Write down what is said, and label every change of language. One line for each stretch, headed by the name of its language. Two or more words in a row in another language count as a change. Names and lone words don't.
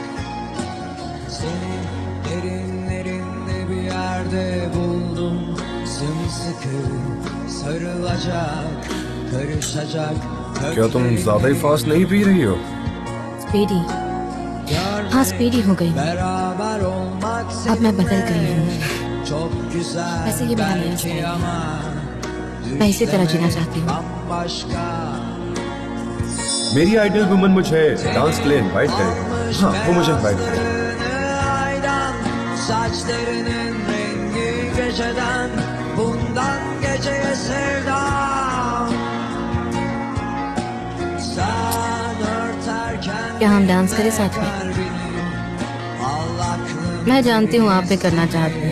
Turkish: Derinlerinde bir yerde buldum sımsıkı sarılacak karışacak
Hindi: क्या तुम ज्यादा ही फास्ट नहीं पी रही हो? स्पीडी, हाँ स्पीडी हो गई।
Turkish: beraber olmak
Hindi: अब मैं बदल गई हूँ।
Turkish: çok güzel
Hindi: वैसे ये मेरा नया
Turkish: belki
Hindi: स्टाइल है।
Turkish: ama
Hindi: मैं इसी तरह जीना चाहती हूँ।
Turkish: bambaşka
Hindi: मेरी
English: ideal woman
Hindi: मुझे डांस के लिए इनवाइट करेगी। हाँ, वो मुझे इनवाइट करेगी।
Turkish: aydan saçlarının rengi geceden bundan geceye sevdam sen örterken
Hindi: क्या हम डांस करें साथ में?
Turkish: al aklım
Hindi: मैं जानती हूँ आप भी करना चाहते हैं।